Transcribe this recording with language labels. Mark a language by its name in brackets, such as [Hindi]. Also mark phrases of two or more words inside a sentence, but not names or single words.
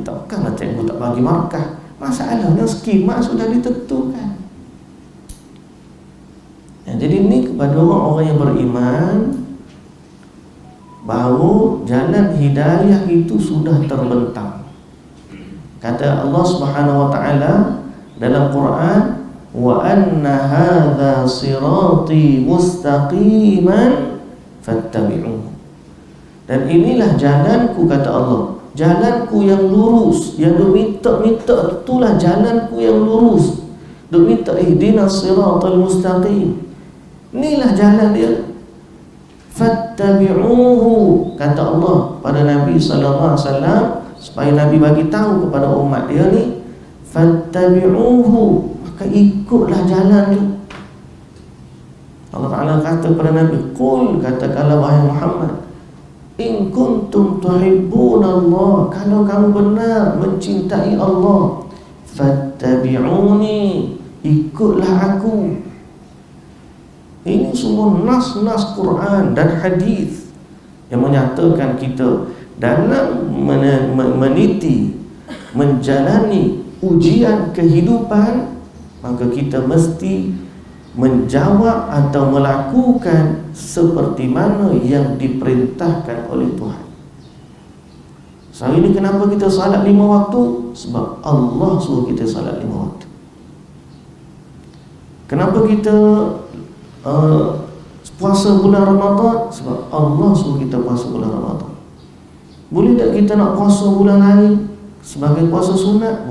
[Malay] Takkanlah cikgu tak bagi markah. Masalahnya skema sudah ditentukan. Jadi ini kepada orang-orang yang beriman, bahawa jalan hidayah itu sudah terbentang. Kata Allah [Arabic] Subhanahu wa taala [Malay] dalam Quran, [Arabic] wa anna hadza sirati mustaqiman fattabi'uhu. [Malay] Dan inilah jalanku, kata Allah, jalanku yang lurus. Yang duk minta itulah jalanku yang lurus. Duk minta [Arabic] ihdinas siratal mustaqim. [Malay] Inilah jalan dia. Fattabi'uhu, kata Allah pada Nabi [Arabic] sallallahu alaihi wasallam, [Malay] supaya Nabi bagi tahu kepada umat dia ni, fattabi'uhu, maka ikutlah jalan tu. Allah Ta'ala kata kepada Nabi, qul, katakanlah wahai Muhammad, [Arabic] in kuntum tuhibbunallah, [Malay] kalau kamu benar mencintai Allah, fattabi'uni, ikutlah aku. Ini semua nas-nas Quran dan hadis yang menyatakan kita dalam meniti, menjalani ujian kehidupan, maka kita mesti menjawab atau melakukan seperti mana yang diperintahkan oleh Tuhan. Hari ini kenapa kita salat 5 waktu? Sebab Allah suruh kita salat 5 waktu. Kenapa kita puasa bulan Ramadan? Sebab Allah suruh kita puasa bulan Ramadan. Boleh tak kita nak puasa bulan lain sebagai puasa sunat?